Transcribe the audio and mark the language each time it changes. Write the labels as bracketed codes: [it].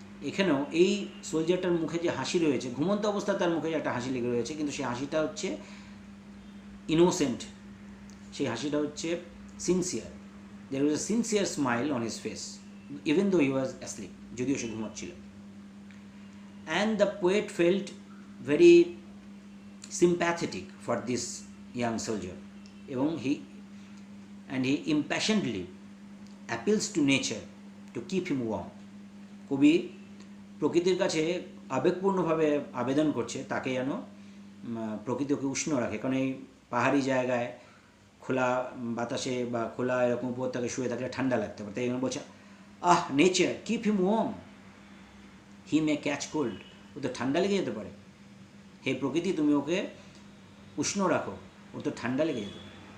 [bn] এখানেও এই সোলজারটার মুখে যে হাসি রয়েছে, ঘুমন্ত অবস্থায় তার মুখে একটা হাসি লেগে রয়েছে, কিন্তু সেই হাসিটা হচ্ছে ইনোসেন্ট, সেই হাসিটা হচ্ছে sincere. [en] there was a sincere smile on his face even though he was asleep, [bn] যদিও সে ঘুমাচ্ছিল। [en] and the poet felt very sympathetic for this young soldier, [bn] এবং [en] he impassionedly appeals to nature to keep him warm. [bn] কবি প্রকৃতির কাছে আবেগপূর্ণভাবে আবেদন করছে তাকে যেন প্রকৃতিকে উষ্ণ রাখে, কারণ এই পাহাড়ি জায়গায় খোলা বাতাসে বা খোলা এরকম উপত্যকায় শুয়ে থাকলে ঠান্ডা লাগতে পারে, তাই জন্য বলছে [en] nature keep him warm, he may catch cold, [bn] ও তো ঠান্ডা লেগে যেতে পারে, হে প্রকৃতি তুমি ওকে উষ্ণ রাখো, ও তো ঠান্ডা লেগে যেতে পারে।